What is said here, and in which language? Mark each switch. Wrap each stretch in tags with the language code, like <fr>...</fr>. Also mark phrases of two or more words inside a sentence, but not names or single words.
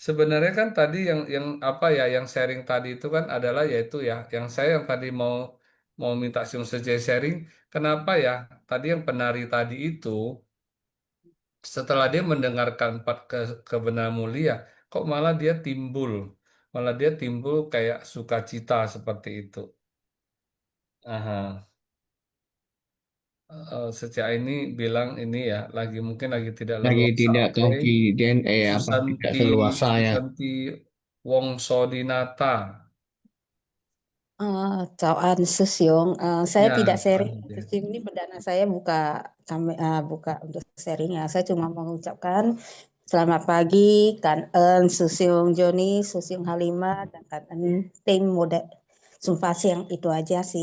<id>sebenarnya kan tadi yang apa ya, yang sharing tadi itu kan adalah yaitu ya, yang saya yang tadi mau mau minta Siung Sejai sharing, kenapa ya tadi yang penari tadi itu setelah dia mendengarkan empat kebenaran mulia, kok malah dia timbul kayak sukacita seperti itu. Aha. Sejak ini bilang ini ya, mungkin lagi tidak Lagi leluasa. tidak Oke, confident, apa, tidak Susanti seluasa ya. Susanti Wongso Dinata.</id> <vi>Chào anh</vi> <id>Sư Siung. Saya tidak Ya, sharing. lanjut Sư ya. Siung ini perdana saya buka untuk sharing ya. Saya cuma mau mengucapkan selamat pagi, Kan En, Sư Siung Joni, Sư Siung Halimah, dan Kan En tim mode Sumpah Siang itu aja sih.</id>